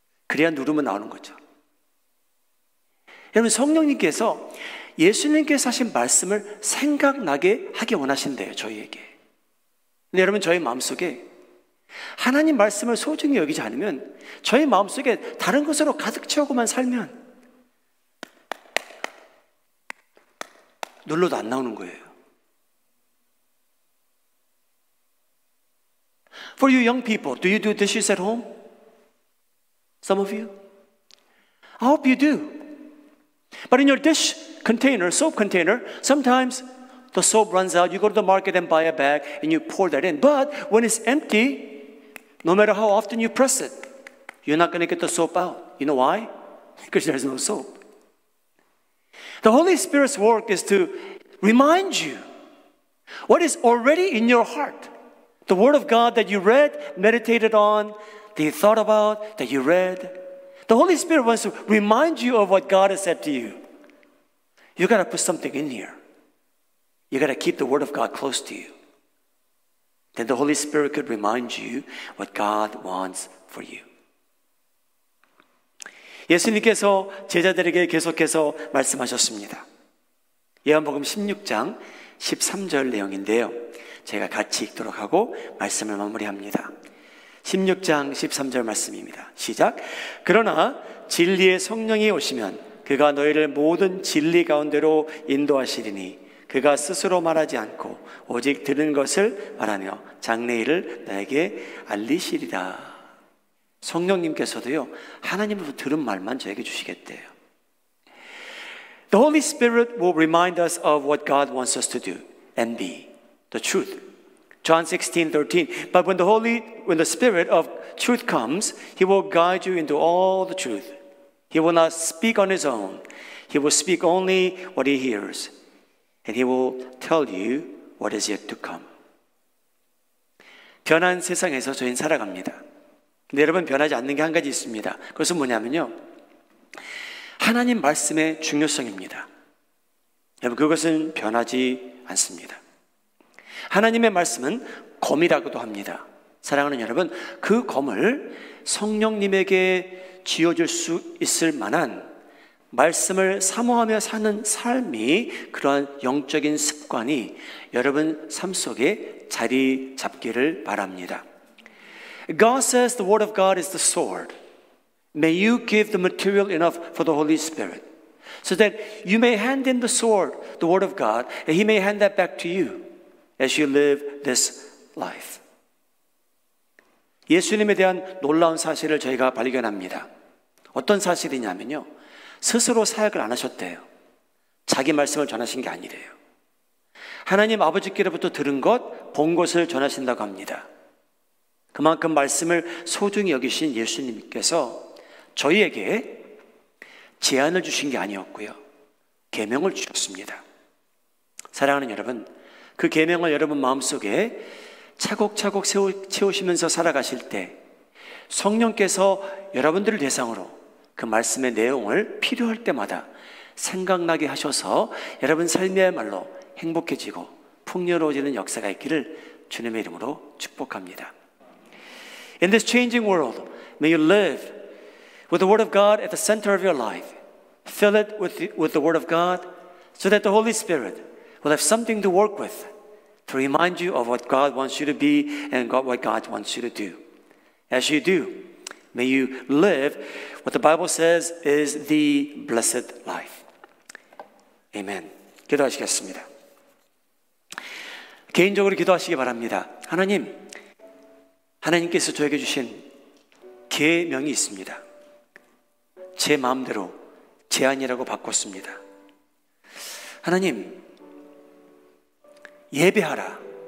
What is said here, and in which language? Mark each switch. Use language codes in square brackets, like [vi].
[ko] 그래야 누르면 나오는 거죠. 여러분, 성령님께서 예수님께서 하신 말씀을 생각나게 하기 원하신대요, 저희에게. 근데 여러분, 저희 마음속에 하나님 말씀을 소중히 여기지 않으면, 저희 마음속에 다른 것으로 가득 채우고만 살면 눌러도 안 나오는 거예요. [en] For you young people, do you do dishes at home? Some of you? I hope you do. But in your dish container, soap container, sometimes the soap runs out. You go to the market and buy a bag and you pour that in. But when it's empty, no matter how often you press it, you're not going to get the soap out. You know why? Because there's no soap. The Holy Spirit's work is to remind you what is already in your heart. The Word of God that you read, meditated on, that you thought about, that you read. The Holy Spirit wants to remind you of what God has said to you. You got to put something in here. You got to keep the Word of God close to you. Then the Holy Spirit could remind you what God wants for you. [ko] 예수님께서 제자들에게 계속해서 말씀하셨습니다. 요한복음 16장 13절 내용인데요. 제가 같이 읽도록 하고 말씀을 마무리합니다. 16장 13절 말씀입니다. 시작. 그러나 진리의 성령이 오시면 그가 너희를 모든 진리 가운데로 인도하시리니 그가 스스로 말하지 않고 오직 들은 것을 말하며 장래일을 너에게 알리시리라. 성령님께서도요, 하나님으로부터 들은 말만 저에게 주시겠대요. [en] The Holy Spirit will remind us of what God wants us to do and be. The truth. John 16:13. But when the Spirit of truth comes, He will guide you into all the truth. He will not speak on His own. He will speak only what He hears. And He will tell you what is yet to come. [ko] 변한 세상에서 저희는 살아갑니다. 근데 여러분, 변하지 않는 게 한 가지 있습니다. 그것은 뭐냐면요, 하나님 말씀의 중요성입니다. 여러분, 그것은 변하지 않습니다. 하나님의 말씀은 검이라고도 합니다. 사랑하는 여러분, 그 검을 성령님에게 쥐어줄 수 있을 만한 말씀을 사모하며 사는 삶이, 그러한 영적인 습관이 여러분 삶 속에 자리 잡기를 바랍니다. [en] God says the Word of God is the sword. May you give the material enough for the Holy Spirit so that you may hand in the sword, the Word of God, and He may hand that back to you as you live this life. [ko] 예수님에 대한 놀라운 사실을 저희가 발견합니다. 어떤 사실이냐면요, 스스로 사역을 안 하셨대요. 자기 말씀을 전하신 게 아니래요. 하나님 아버지께로부터 들은 것, 본 것을 전하신다고 합니다. 그만큼 말씀을 소중히 여기신 예수님께서 저희에게 제안을 주신 게 아니었고요, 계명을 주셨습니다. 사랑하는 여러분, 그 계명을 여러분 마음속에 차곡차곡 채우시면서 살아가실 때 성령께서 여러분들을 대상으로 그 말씀의 내용을 필요할 때마다 생각나게 하셔서 여러분 삶이야말로 행복해지고 풍요로워지는 역사가 있기를 주님의 이름으로 축복합니다. [en] In this changing world, may you live with the Word of God at the center of your life. Fill it with the Word of God so that the Holy Spirit will have something to work with to remind you of what God wants you to be and what God wants you to do. As you do, may you live what the Bible says is the blessed life. [ko] Amen. 기도하시겠습니다. 개인적으로 기도하시기 바랍니다. 하나님께서 저에게 주신 계명이 있습니다. 제 마음대로 제안이라고 바꿨습니다. 하나님, 예배하라.